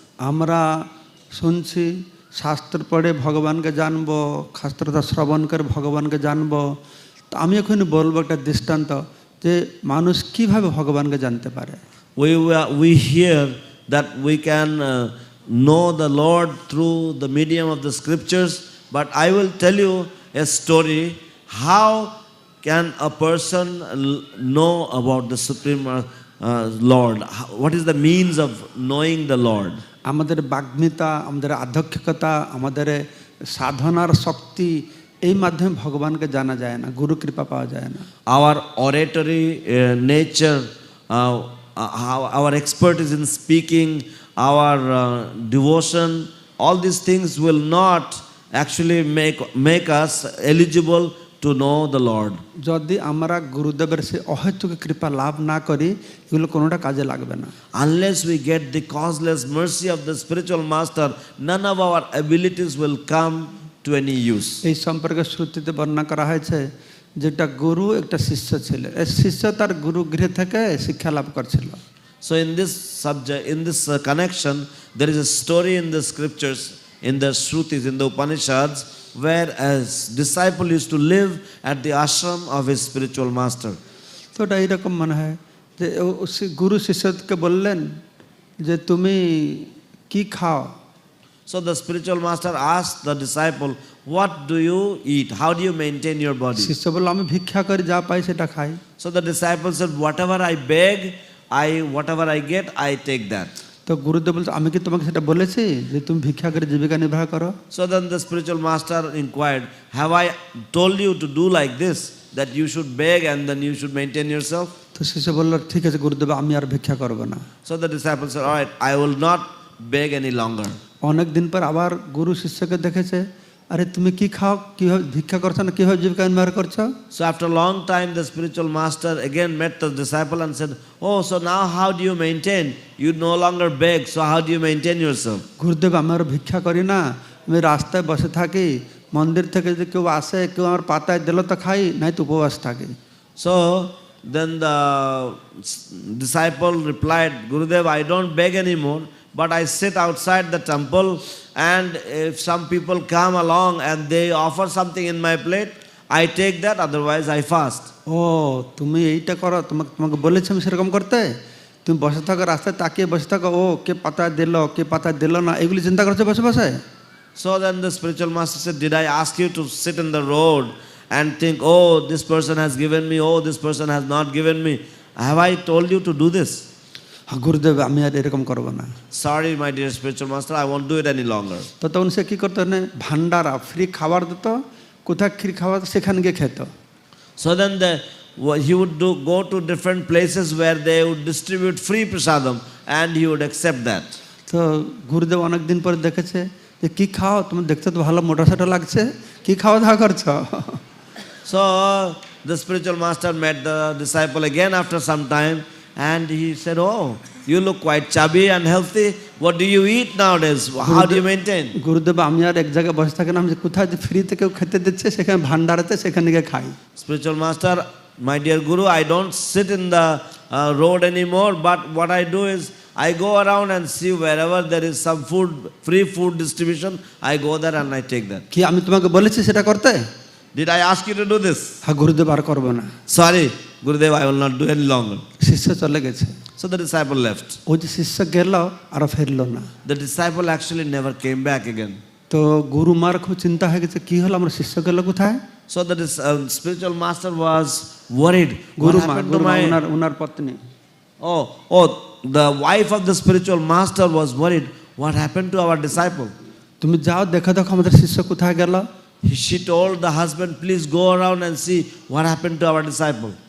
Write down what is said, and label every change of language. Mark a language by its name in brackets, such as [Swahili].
[Bangla] আমরা শুনছি শাস্ত্র পড়ে ভগবানকে জানবো, শাস্ত্রটা শ্রবণ করে ভগবানকে জানবো। তো আমি এখন বলবো একটা দৃষ্টান্ত যে মানুষ কিভাবে ভগবানকে জানতে পারে। [English] We hear that we can know the Lord through the medium of the scriptures, but I will tell you a story. How can a person know about the Supreme Lord? What is the means of knowing the Lord? [Bangla] আমাদের বাগ্মিতা, আমাদের আধ্যাত্মিকতা, আমাদের সাধনার শক্তি, এই মাধ্যমে ভগবানকে জানা যায় না, গুরু কৃপা পাওয়া যায় না। [English] Our oratory nature, our expertise in speaking, our devotion, all these things will not actually make us eligible to know the Lord. [Bangla] যদি আমরা গুরুদেবের সে অহেতুক কৃপা লাভ না করি, এগুলো কোনোটা কাজে লাগবে না। [English] Unless we get the causeless mercy of the spiritual master, none of our abilities will come to any use. [Bangla] এই সম্পর্কে শ্রুতিতে বর্ণনা করা হয়েছে যেটা গুরু একটা শিষ্য ছিল, এই শিষ্য তার গুরু গৃহ থেকে শিক্ষা লাভ করছিল। [English] So in this subject, in this connection, there is a story in the scriptures, in the Shrutis, in the Upanishads, where a disciple used to live at the ashram of his spiritual master. [Bangla] তো এটা এইরকম মনে হয় যে গুরু শিষ্যকে বললেন যে তুমি কি খাও। [English] So the spiritual master asked the disciple, what do you eat? How do you maintain your body? [Bangla] শিষ্য বলল আমি ভিক্ষা করি, যা পাই সেটা খাই। [English] So the disciple said, whatever I beg, whatever I get, I take that. [Bangla] তো গুরুদেব বলছে আমি কি তোমাকে সেটা বলেছি যে তুমি ভিক্ষা করে জীবিকা নির্বাহ করো? [English] So then the spiritual master inquired, have I told you to do like this, that you should beg and then you should maintain yourself? [Bangla] তো শিষ্য বলল ঠিক আছে গুরুদেব, আমি আর ভিক্ষা করব না। [English] So the disciple said, all right, I will not beg any longer. [Bangla] অনেক দিন পর আবার গুরু শিষ্যকে দেখেছে আরে তুমি কি খাও, কিভাবে ভিক্ষা করছো না, কিভাবে জীবিকা নির্বাহ করছো? [English] So after a long time, the spiritual master again met the disciple and said, "Oh, so now how do you maintain? You no longer beg, so how do you maintain yourself?" [Bangla] গুরুদেব, আমি আর ভিক্ষা করি না, আমি রাস্তায় বসে থাকি, মন্দির থেকে যদি কেউ আসে, কেউ আমার পাতায় দিল তো খাই, নাই তো উপবাস থাকি। [English] So then the disciple replied, "Gurudev, I don't beg anymore, but I sit outside the temple, and if some people come along and they offer something in my plate, I take that, otherwise I fast." [Bangla] ও, তুমি এইটা করো, তোমাকে তোমাকে বলেছি আমি সেরকম করতে? তুমি বসে থাকো, রাস্তায় তাকিয়ে বসে থাকো, ও কে পাতায় দিল, কে পাতায় দিল না, এগুলি চিন্তা করছো বসে বসে? [English] So then the spiritual master said, "Did I ask you to sit in the road and think, oh, this person has given me, oh, this person has not given me? Have I told you to do this?" [Bangla] গুরুদেব, আমি আর এরকম করবো না। [English] Sorry, my dear spiritual master, I won't do it any longer. [Bangla] তো তখন সে কী করতো না, ভান্ডারা free খাবার দিত, কোথায় ফ্রি খাবার সেখানে গিয়ে খেত। [English] So then he would go to different places where they would distribute free prasadam, and he would accept that. [Bangla] তো গুরুদেব অনেক দিন পরে দেখেছে যে কী খাও, তুমি দেখতে তো ভালো মোটা সোটা লাগছে, কী খাওয়া দাওয়া করছো? [English] So the spiritual master met the disciple again after some time, and he said, "Oh, you look quite chubby and healthy. What do you eat nowadays? How do you maintain?" [Bangla] গুরুদেব, আমি আর এক জায়গায় বসে থাকি না, আমি যে কোথায় যে ফ্রিতে কেউ খেতে দিচ্ছে সেখানে ভান্ডারাতে সেখানে গিয়ে খাই। [English] Spiritual master, my dear Guru, I don't sit in the road anymore, but what I do is I go around and see wherever there is some food, free food distribution, I go there and I take that. [Bangla] কি আমি তোমাকে বলেছি সেটা করতে? [English] Did I ask you to do this? [Bangla] হ্যাঁ গুরুদেব, আর করবো না। [English] Sorry, Gurudev, I will not do any longer. [Bangla] শিষ্য চলে গেছে। [English] So the disciple left. [Bangla] ওই যে শিষ্য গেল আর ফেরলো না। [English] The disciple actually never came back again. [Bangla] তো গুরু মার খুব চিন্তা হয়ে গেছে, কি হলো, আমার শিষ্য গেল কোথায়? [English] So the spiritual master was worried. [Bangla] Guru [English] What [Bangla] মা, [English] happened to my... [Bangla] ওনার পত্নী। [English] Oh, the wife of the spiritual master was worried. What happened to our disciple? [Bangla] তুমি যাও দেখো দেখো আমাদের শিষ্য কোথায় গেল। [English] She told the husband, "Please go around and see what happened to our disciple."